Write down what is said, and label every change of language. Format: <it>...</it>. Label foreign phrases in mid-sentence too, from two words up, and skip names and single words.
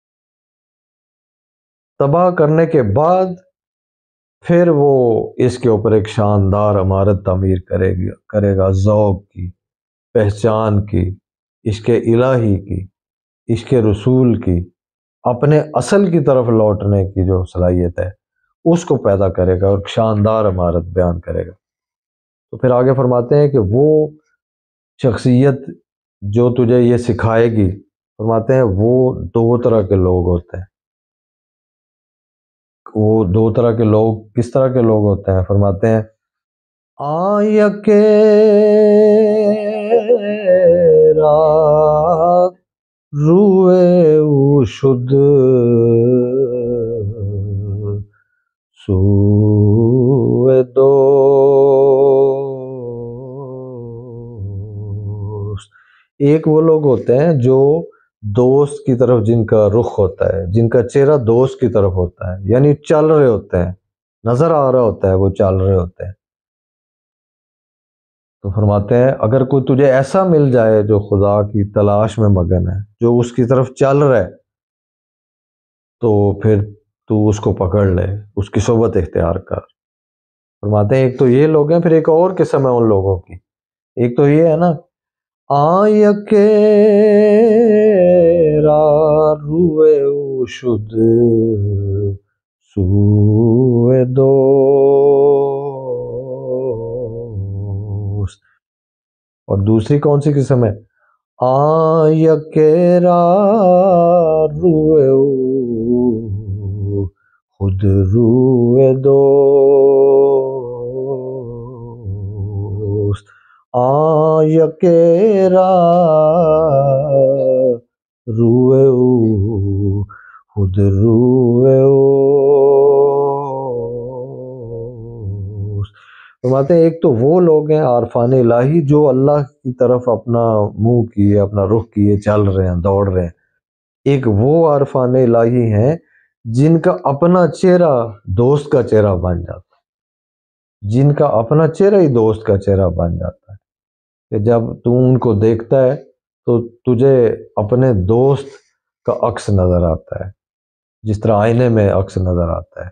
<ur>تباہ کرنے کے بعد پھر وہ اس کے اوپر ایک شاندار عمارت تعمیر کرے گا ذوق کی، پہچان کی، عشق الہی کی، عشق رسول کی، اپنے اصل کی طرف لوٹنے کی جو صلاحیت ہے اس کو پیدا کرے گا اور شاندار عمارت بیان کرے گا۔ تو پھر آگے فرماتے ہیں کہ وہ شخصیت جو تجھے یہ سکھائے گی، فرماتے ہیں وہ دو طرح کے لوگ ہوتے ہیں۔ وہ دو طرح کے لوگ کس طرح کے لوگ ہوتے ہیں؟ فرماتے ہیں</ur> <fa>آیکے را روئے او شد سوئے دوست۔</fa> <ur>ایک وہ لوگ ہوتے ہیں جو دوست کی طرف جن کا رخ ہوتا ہے، جن کا چہرہ دوست کی طرف ہوتا ہے، یعنی چل رہے ہوتے ہیں، نظر آ رہا ہوتا ہے وہ چل رہے ہوتے ہیں۔ تو فرماتے ہیں اگر کوئی تجھے ایسا مل جائے جو خدا کی تلاش میں مگن ہے، جو اس کی طرف چل رہا ہے، تو پھر تو اس کو پکڑ لے، اس کی صحبت اختیار کر۔ فرماتے ہیں ایک تو یہ لوگ ہیں، پھر ایک اور قسم ہے ان لوگوں کی۔ ایک تو یہ ہے نا</ur> <fa>آیکے را روئے او شد سوئے دوست،</fa> <ur>اور دوسری کون سی قسم ہے؟</ur> <fa>آیکے را روئے او خود روئے دوست۔ آیکے را روئے او خود روئے اوست۔</fa> <ur>فرماتے ہیں ایک تو وہ لوگ ہیں عارفان الہی جو اللہ کی طرف اپنا منہ کیے، اپنا رخ کیے چل رہے ہیں، دوڑ رہے ہیں۔ ایک وہ عارفان الہی ہیں جن کا اپنا چہرہ دوست کا چہرہ بن جاتا ہے، جن کا اپنا چہرہ ہی دوست کا چہرہ بن جاتا ہے، کہ جب تو ان کو دیکھتا ہے تو تجھے اپنے دوست کا عکس نظر آتا ہے، جس طرح آئینے میں عکس نظر آتا ہے۔</ur>